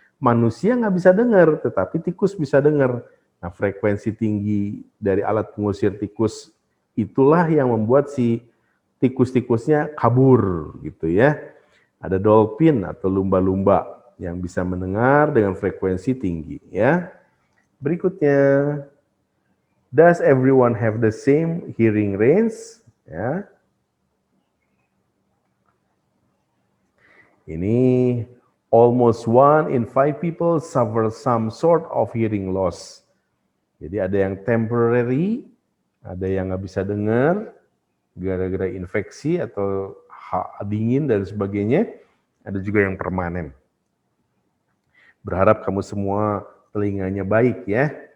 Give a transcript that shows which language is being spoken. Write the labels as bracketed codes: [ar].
[id] Manusia nggak bisa dengar, tetapi tikus bisa dengar. Nah, frekuensi tinggi dari alat pengusir tikus itulah yang membuat si tikus-tikusnya kabur gitu ya. Ada dolphin atau lumba-lumba yang bisa mendengar dengan frekuensi tinggi ya. Berikutnya, [en] does everyone have the same hearing range? Ya. Ini almost 1 in 5 people suffer some sort of hearing loss. [id] Jadi ada yang temporary, ada yang nggak bisa dengar gara-gara infeksi atau dingin dan sebagainya. Ada juga yang permanen. Berharap kamu semua telinganya baik ya.